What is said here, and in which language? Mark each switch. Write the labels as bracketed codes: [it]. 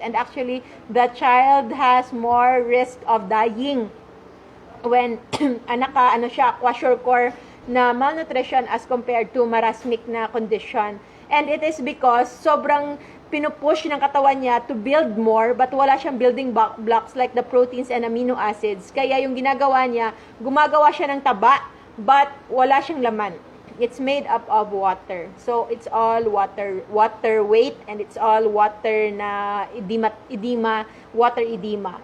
[en] And actually, the child has more risk of dying when siya, kwashiorkor na malnutrition as compared to marasmic na condition. And it is because [tl] sobrang pinupush ng katawan niya [en] to build more, but wala siyang building blocks like the proteins and amino acids. [tl] Kaya yung ginagawa niya, gumagawa siya ng taba, but wala siyang laman. [en] It's made up of water. So, it's all water weight, and it's all water na edema, water edema.